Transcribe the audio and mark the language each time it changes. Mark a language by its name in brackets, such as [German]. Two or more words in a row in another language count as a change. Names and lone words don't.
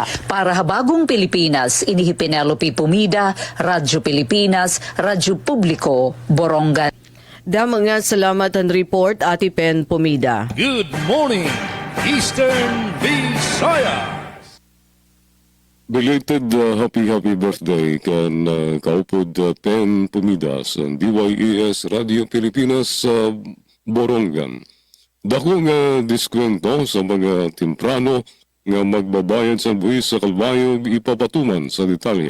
[Waray] Para habagong Pilipinas, inihi Penelope Pumida, Radyo Pilipinas, Radyo Publiko, Borongan. Mga salamat ang report, Ate Pen Pumida. [English] Good morning, Eastern Visayas. Belated happy birthday [Waray] kan kaupod Pen Pumidas ang DYES Radio Pilipinas sa Borongan. Dako nga diskwento sa mga temprano nga magbabayad sa buwis sa kalbayog ipapatuman sa detalye.